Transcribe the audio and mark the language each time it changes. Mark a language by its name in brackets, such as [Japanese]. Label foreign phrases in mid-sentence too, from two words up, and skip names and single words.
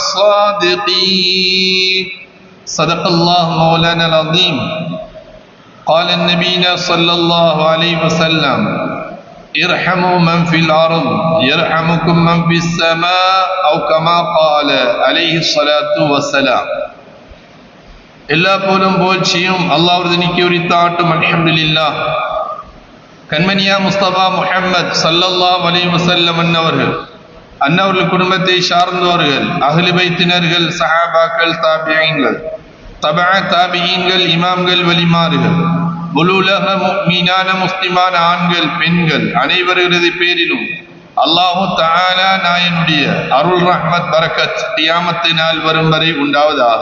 [Arabic] الصادقين صدق الله مولانا العظيم قال النبي صلى الله عليه وسلم ارحموا من في الأرض يرحمكم من في السماء أو كما قال عليه الصلاة والسلام [Tamil] எல்லா போலும் புகழ்ச்சியும் அல்லாஹ்வுக்கு உரித்தாட்டும் அல்ஹம்துலில்லாஹ். கண்மணியா முஸ்தபா முஹம்மத் [Arabic] صلى الله عليه وسلم [Tamil] அன்னவர்கள் குடும்பத்தை சார்ந்தவர்கள், அஹ்லு பைத்தினர்கள், சஹாபாக்கள், தாபிஈன்கள், தபஅ தாபிஈன்கள், இமாம்கள், வலிமார்கள், முழுலக முஃமினான முஸ்லிமான ஆண்கள், பெண்கள் அனைவர்களது பேரிலும் [Arabic] الله تعالى [Tamil] நாயனுடைய அருள் ரஹ்மத் பரக்கத் கியாமத்து நாள் வரும் வரை உண்டாவதாக.